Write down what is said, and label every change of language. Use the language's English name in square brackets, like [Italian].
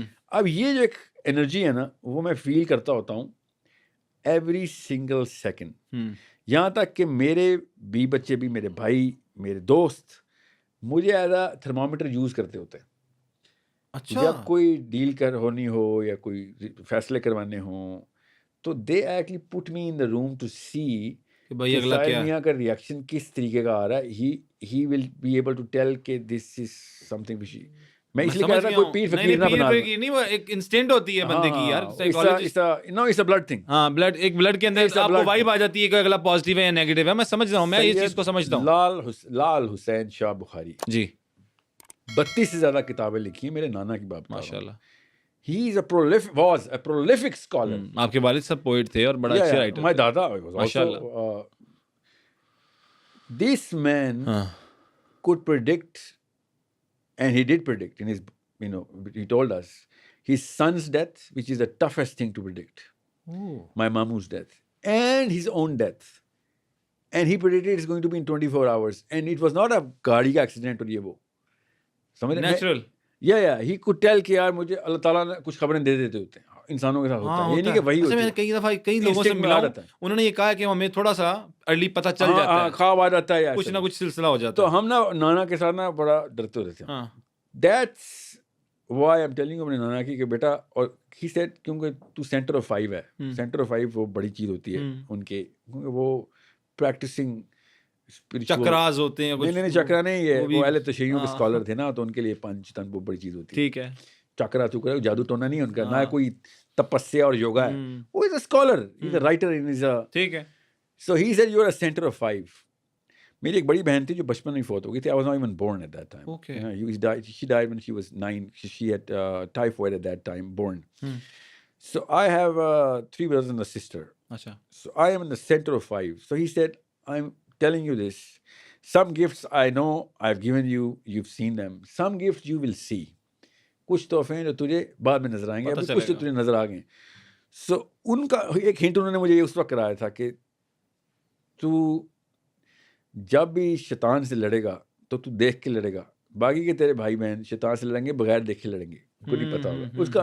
[Urdu] اب یہ جو ایک انرجی ہے نا وہ میں فیل کرتا ہوتا ہوں [English] every single second, [Urdu] یہاں تک کہ میرے بی بچے بھی, میرے بھائی, میرے دوست مجھے [English] as a thermometer [Urdu] یوز کرتے ہوتے ہیں. جب کوئی ڈیل ہونی ہو یا کوئی فیصلے کروانے ہوں تو [English] they actually put me in the room to see [Urdu] کہ بھائی اگلا کیا میاں کا ریئیکشن کس طریقے کا آ رہا ہے. [English] he will be able to tell [Urdu] کہ [English] this is something which [Urdu] میں اس لیے کہہ رہا کوئی پیر فقیر نہ بنا. نہیں وہ ایک انسٹنٹ ہوتی ہے بندے کی یار, [English] No it's a blood thing. [Urdu] ہاں بلڈ, ایک بلڈ کے اندر آپ کو وائب آ جاتی ہے کہ اگلا پازیٹیو ہے یا نیگیٹو ہے. میں سمجھ رہا ہوں, میں اس چیز کو سمجھتا ہوں. لال حسین شاہ بخاری جی 32 سے زیادہ کتابیں لکھی ہیں, میرے نانا کی بات ماشاءاللہ. [English] He is was a prolific scholar. [Urdu] آپ کے والد صاحب پوئٹ تھے اور بڑا اچھا writer. [English] My dada was also. This man could predict, and he did predict in his, he told us his son's death, which is the toughest thing to predict. My mamu's death and his own death. And he predicted it's going to be in 24 hours. And it was not a [Urdu] گاڑی کا [English] accident [Urdu] اور یہ وہ. [English] Natural. Yeah, he could tell [Urdu] کہ یار مجھے اللہ تعالیٰ نے کچھ خبریں دے دیتے ہوتے ہیں, انسانوں کے ساتھ ہوتا ہے, یہ نہیں کہ وہی ہوتا ہے. میں کئی دفعہ کئی لوگوں سے ملا ہوں, انہوں نے یہ کہا کہ ہمیں تھوڑا سا ارلی پتہ چل جاتا ہے, خواب آ جاتا ہے, کچھ نہ کچھ سلسلہ ہو جاتا ہے. تو ہم نا نانا کے ساتھ نا بڑا ڈرتے ہوتے تھے. [English] That's why I'm telling you [Urdu] اپنے نانا کی کہ بیٹا, اور [English] he said [Urdu] کیونکہ تو سینٹر آف 5 ہے, سینٹر آف 5 وہ بڑی چیز ہوتی ہے ان کے, کیونکہ وہ پریکٹسنگ چکراز ہوتے ہیں. نہیں چکرا نہیں, یہ وہ اہل تشیعوں کے اسکالر تھے نا, تو ان کے لیے پنچ تن وہ بڑی چیز ہوتی ہے. ٹھیک ہے, چکرا چکرا جادو ٹونا نہیں ان کا, نہ کوئی تپسیا اور یوگا ہے. [English] وہ is a scholar, he is a writer, [Urdu] ٹھیک ہے. [English] So he said you are a centre of 5. [Urdu] میری ایک بڑی بہن تھی جو بچپن میں فوت ہو گئی تھی. [English] I was not even born at that time. She died when she was 9. She had typhoid at that time, born. So I have 3 brothers and a sister. So I am in the center of 5. So he said, I'm telling you this. Some gifts I know I've given you, you've seen them. Some gifts you will see. [Urdu] کچھ تحفے ہیں جو تجھے بعد میں نظر آئیں گے, ابھی کچھ تو تجھے نظر آ گئے. سو ان کا ایک ہنٹ انہوں نے مجھے اس وقت کرایا تھا کہ تو جب بھی شیطان سے لڑے گا تو دیکھ کے لڑے گا, باقی کے تیرے بھائی بہن شیطان سے لڑیں گے بغیر دیکھے لڑیں گے, ان کو نہیں پتا ہوگا.